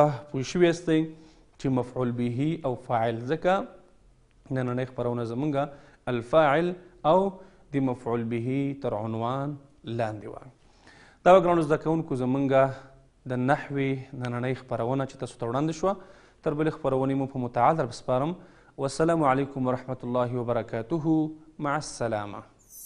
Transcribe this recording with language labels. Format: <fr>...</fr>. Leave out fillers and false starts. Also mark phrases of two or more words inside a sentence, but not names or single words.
<ps>پوه شوي یاستئ چې مفعول به او فاعل ځکه نننۍ خپرونه زمونږ الفاعل او د مفعول به تر عنوان لاندې وه دا به ګرانو زده کوونکو زمونږ د نحوې نننۍ خپرونه چې تاسو ته وړاندې شوه تر بلې خپرونې مو په متعال در بسپارم</ps> <ar>والسلام علیکم ورحمة الله وبرکاته مع السلامه</ar>